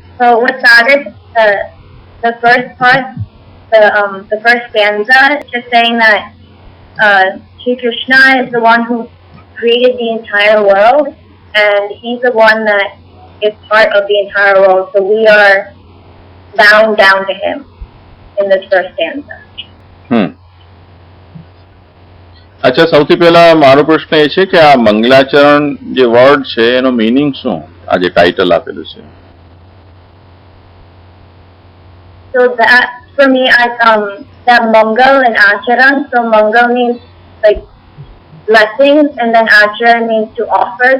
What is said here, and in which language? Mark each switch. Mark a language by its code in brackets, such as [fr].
[en] So what started the first part, the first stanza, just saying that Sri Krishna is the one who created the entire world, and he's the one that is part of the entire world. So we are bound down to him in this first stanza. [gu] અચ્છા, સૌથી પહેલા મારો પ્રશ્ન એ છે કે આ મંગલાચરણ જે word છે એનો મીનિંગ શું? આ જે ટાઇટલ આપેલું છે. [en] So that for me, that Mangal and Acharan. So Mangal means like blessings, and then Acharan means to offer.